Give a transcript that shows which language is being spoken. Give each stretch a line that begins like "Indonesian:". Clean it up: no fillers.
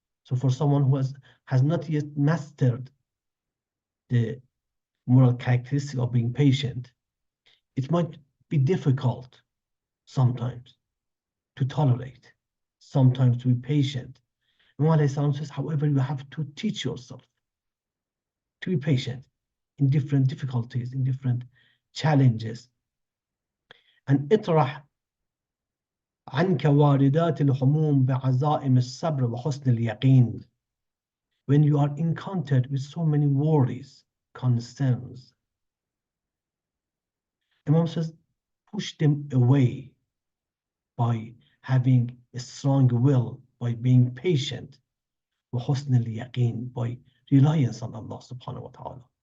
English: So for someone who has not yet mastered the moral characteristic of being patient, it might be difficult sometimes to tolerate, sometimes to be patient. Imam says, however, you have to teach yourself to be patient in different difficulties, in different challenges.
Arabic: And اطرح عنك واردات الحموم بعزائم الصبر وحسن اليقين.
English: When you are encountered with so many worries, concerns, Imam says, push them away by having a strong will, by being patient,
Arabic: وحسن اليقين,
English: by reliance on Allah subhanahu wa ta'ala.